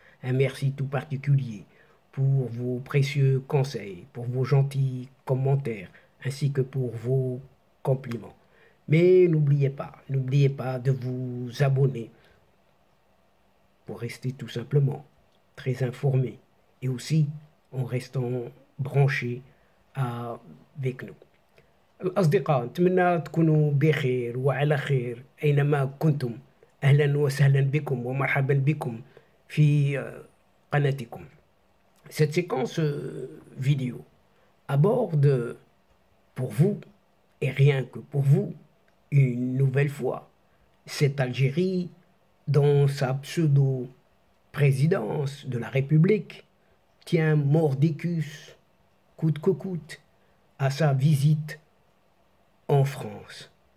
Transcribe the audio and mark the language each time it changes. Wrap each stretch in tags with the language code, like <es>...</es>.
<fr>Un merci tout particulier pour vos précieux conseils, pour vos gentils commentaires ainsi que pour vos compliments. Mais n'oubliez pas de vous abonner pour rester tout simplement très informé et aussi en restant branché avec nous.</fr> <ar>الأصدقاء نتمنى تكونوا بخير وعلى خير أينما كنتم. أهلا وسهلا بكم ومرحبا بكم في قناتكم.</ar> <fr>Cette séquence vidéo aborde pour vous et rien que pour vous une nouvelle fois cette Algérie dans sa pseudo-présidence de la République tient mordicus coûte que coûte à sa visite en France.</fr>